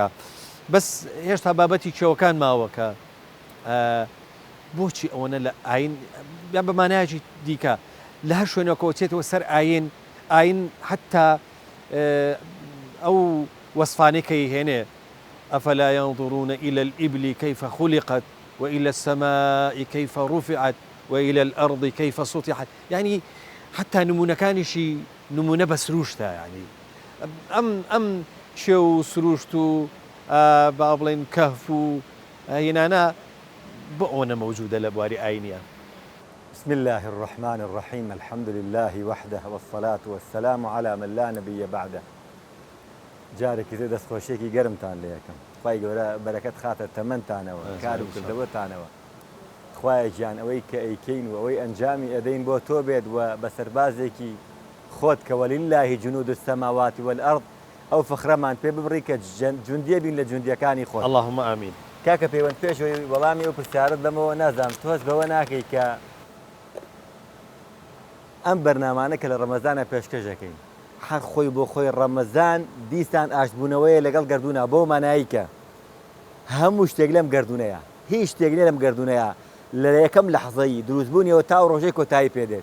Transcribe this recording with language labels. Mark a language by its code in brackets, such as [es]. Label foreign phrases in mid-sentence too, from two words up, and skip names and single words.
[ckb] بەس هێشتا بابەتی کێوەکان ماوە کە بۆچی ئەوەنە لە ئاین یان بەمانایەکی دیکە لە هەر شوێنەوە چێتەوە سەر ئاین حتا ئەو وەسفانەی کە هێنێ [ar] ئەفەلا ينظرون إلى الإبل كيف خلقت وإلى السماء كيف رفعت وإلى الأرض كيف سطحت، يعني حتى [ckb] نمونەکانیشی نمونە بە سروشتە، ینی ئەم شێ و سروشت و با بڵێن کەهف و هێنانە بۆ ئەوەنە مەوجودە لە بواری ئاینیە. [ar] بسم الله الرحمن الرحيم. الحمد لله وحده والصلاة والسلام على من لا نبي بعده. [ckb] جارێکی تر دەستخۆشیێکی گەرمتان لێ یەکەم، خوای گەورە بەرەکەت خاتە تەمەنتانەوە، کار و کردەوەتانەوە. خوایە گیان ئەوەی کە ئەیکەین و ئەوەی ئەنجامی ئەدەین بۆ تۆ بێت و بە سەربازێکی خۆت کە [ar] وەللهی جنود السماوات والأرض [ckb] ئەو فخرەمان پێ ببڕی کە جوندیە بین لە جوندیەکانی خۆت. [ar] اللهم ئامین. [ckb] کاکە پەیوەند پێشەوەی وەڵامی ئەو پرسیارت دەمەوە نازانم تۆز بەوە ناکەی کە ئەم بەرنامانە کە لە ڕەمەزانە پێشکەشەکەین حەق خۆی بۆ خۆی ڕەمەزان دیستان ئاشتبوونەوەیە لەگەڵ گردوونە، بۆ مانایی کە هەموو شتێک لەم گردوونەیە، هیچ شتێک لێ لەم گردوونەیە لە یەکەم لەحزەی دروستبوونیەوە تا ڕۆژەی کۆتایی پێدێت.